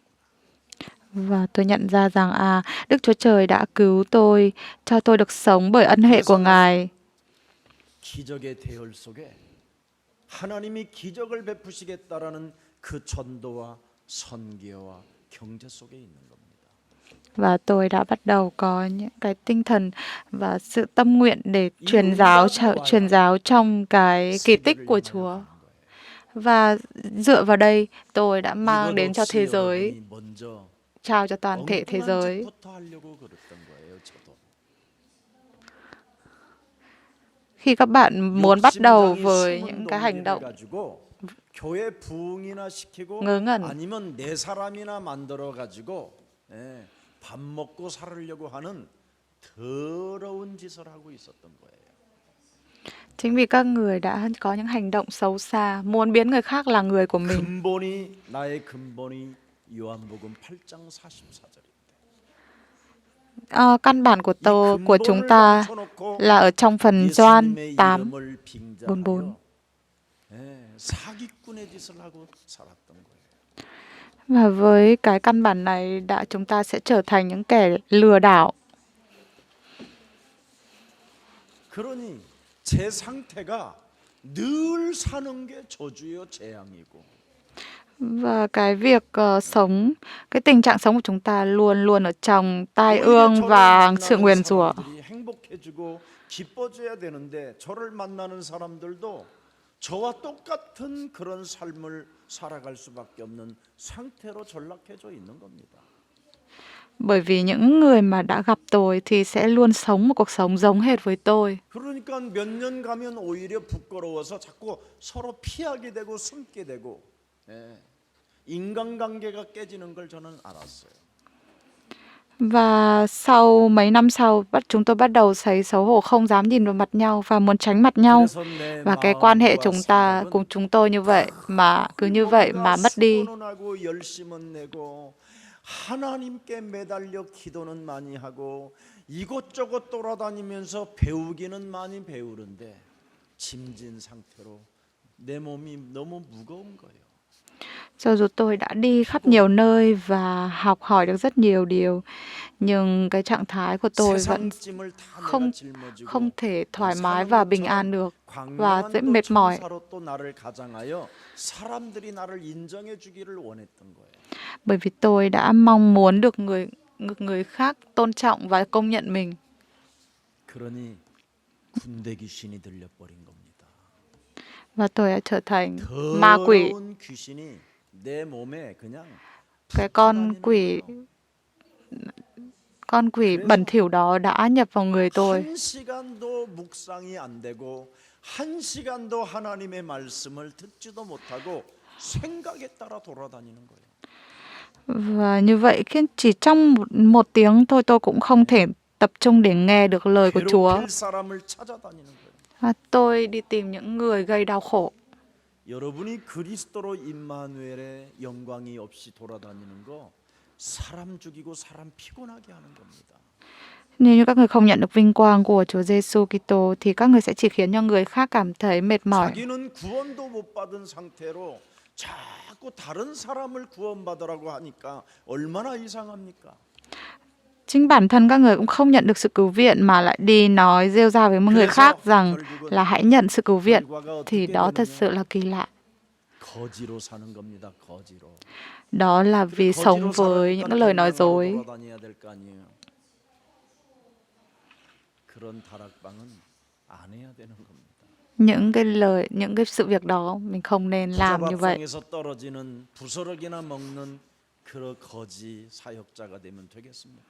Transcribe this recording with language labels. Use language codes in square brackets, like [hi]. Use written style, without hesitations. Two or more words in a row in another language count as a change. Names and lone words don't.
[vi] Và tôi nhận ra rằng Đức Chúa Trời đã cứu tôi, cho tôi được sống bởi ân huệ của Ngài. [ko] 기적의 대열 속에 하나님이 기적을 베푸시겠다라는 그 전도와 선교와 경제 속에 있는 겁니다. [vi] Và tôi đã bắt đầu có những cái tinh thần và sự tâm nguyện để truyền giáo trong cái kỳ tích của Chúa. Và dựa vào đây, tôi đã mang đến cho thế giới, trao cho toàn thể thế giới. Khi các bạn muốn bắt đầu với những cái hành động [ko] 교회 부흥이나 시키고 [vi] ngớ ngẩn, [ko] 아니면 내 사람이나 만들어 가지고 밥 먹고 살으려고 하는 더러운 짓을 하고 있었던 거예요. [vi] chính vì các người đã có những hành động xấu xa, muốn biến người khác là người của mình. [ko] 나의 근본이 요한복음 8장 44절입니다. [vi] Căn bản của chúng ta là ở trong phần Gioan 8:44. [ko] 사기꾼의 짓을 하고 살았던 거예요. [vi] Và với cái căn bản này chúng ta sẽ trở thành những kẻ lừa đảo. [ko] 그러니 제 상태가 늘 사는 게 저주요 재앙이고. [vi] Và cái việc sống, cái tình trạng sống của chúng ta luôn luôn ở trong tai ương và sự nguyền rủa. [ko] 행복해지고 기뻐져야 되는데 저를 만나는 사람들도 저와 똑같은 그런 삶을 살아갈 수밖에 없는 상태로 전락해져 있는 겁니다. [vi] Bởi vì những người mà đã gặp tôi thì sẽ luôn sống một cuộc sống giống hệt với tôi. [ko] 그러니까 몇 년 가면 오히려 부끄러워서 자꾸 서로 피하게 되고 숨게 되고 인간관계가 깨지는 걸 저는 알았어요. [vi] Và sau mấy năm sau, chúng tôi bắt đầu thấy xấu hổ, không dám nhìn vào mặt nhau và muốn tránh mặt nhau. Và cái quan hệ cùng chúng tôi như vậy mà cứ như vậy mà mất đi. [ko] 하나님께 매달려 기도는 많이 하고 이곳저곳 돌아다니면서 배우기는 많이 배우는데 짐진 상태로 내 몸이 너무 무거운 거예요. [vi] Cho dù tôi đã đi khắp nhiều nơi và học hỏi được rất nhiều điều, nhưng cái trạng thái của tôi vẫn [ko] 세상 짐을 다 [vi] không [ko] 내가 짊어지고 [vi] không thể thoải mái [ko] 사는 [vi] và bình an [ko] 것처럼 [vi] được và [ko] 광명한 [vi] dễ [ko] 또 [vi] mệt mỏi. [ko] 천사로 또 나를 가장하여 사람들이 나를 인정해 주기를 원했던 거예요. [vi] Bởi vì tôi đã mong muốn được người khác tôn trọng và công nhận mình. [ko] 그러니 군대 귀신이 들려버린 겁니다. [vi] Và tôi đã trở thành ma quỷ, [ko] 더러운 귀신이 내 몸에 그냥 [vi] cái [ko] 다니는 [vi] quỷ [ko] 거예요. [vi] con quỷ bẩn thỉu đó đã nhập vào người tôi. [ko] 한 시간도 묵상이 안 되고 한 시간도 하나님의 말씀을 듣지도 못하고 생각에 따라 돌아다니는 거예요. [vi] Và như vậy khiến chỉ trong một tiếng thôi tôi cũng không thể tập trung để nghe được lời của Chúa. [ko] 괴롭힐 사람을 찾아다니는 거예요. [vi] Và tôi đi tìm những người gây đau khổ. [ko] 여러분이 그리스도로 임마누엘의 영광이 없이 돌아다니는 거 사람 죽이고 사람 피곤하게 하는 겁니다. [vi] Nếu như các người không nhận được vinh quang của Chúa Giêsu Kitô thì các người sẽ chỉ khiến cho người khác cảm thấy mệt mỏi. [ko] 자기는 구원도 못 받은 상태로 자꾸 다른 사람을 구원받으라고 하니까 얼마나 이상합니까? [vi] Chính bản thân các người cũng không nhận được sự cứu viện mà lại đi nói rêu rao với một người khác rằng là hãy nhận sự cứu viện, thì đó thật sự là kỳ lạ. [ko] 거지로 사는 겁니다. 거지로. [vi] Đó là vì sống với những lời nói dối. [ko] 돌아다녀야 될 거 아니에요. 그런 다락방은 안 해야 되는 겁니다. [vi] Những cái sự việc đó mình không nên làm như vậy. [ko] 부자밥상에서 떨어지는 부스러기나 먹는 그런 거지 사역자가 되면 되겠습니까?